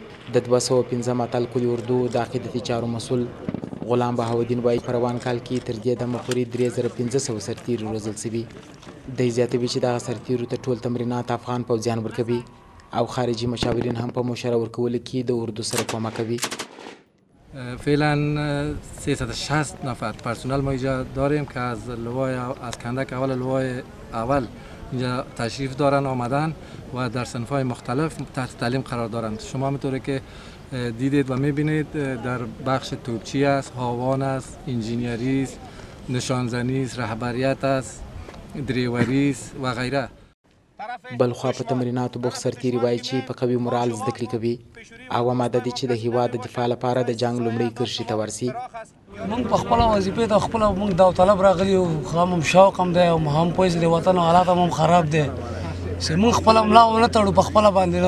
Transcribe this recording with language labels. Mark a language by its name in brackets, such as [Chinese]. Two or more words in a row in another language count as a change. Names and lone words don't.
[Pashto] د 205 اتل کلي اردو د عقیدتي چارو مسؤل غلام بهاودین وایي په روان کال کې تر دې دمه پورې 3500 سرتیري روزل شوي. دی زیاتوي چې دغه سرتیرو ته ټول تمرینات افغان پوځیان ورکوي او خارجي مشاورین هم په مشوره ورکولو کې د اردو سره کمک کوي. [Persian] فعلا 360 نفر پرسنل ما اینجا داریم که از کندک اول لوای اول اینجا تشریف دارن آمدن و در صنف‌های مختلف تحت تعلیم قرار دارند. شما می‌طوری که دیدید و می‌بینید در بخش توپچی است، هاوان است، انجینیری است، نشانزنی است، رهبریت است، دریوری است و غیره. [Pashto] بلخوا په تمریناتو بوخت سرتیري وایي چې په قوي مورال زده کړې کوي او اماده دي چې د هیواد د دفاع لپاره د جنګ لومړۍ کرښې ته ورسي. موږ په خپله وظیفې ته خپله موږ داوطلب راغلي یو، هم شوق هم دی او هم پوه چې د وطن حالات هم خراب دی چې موږ خپله ملا ونه تړو په خپله باندې.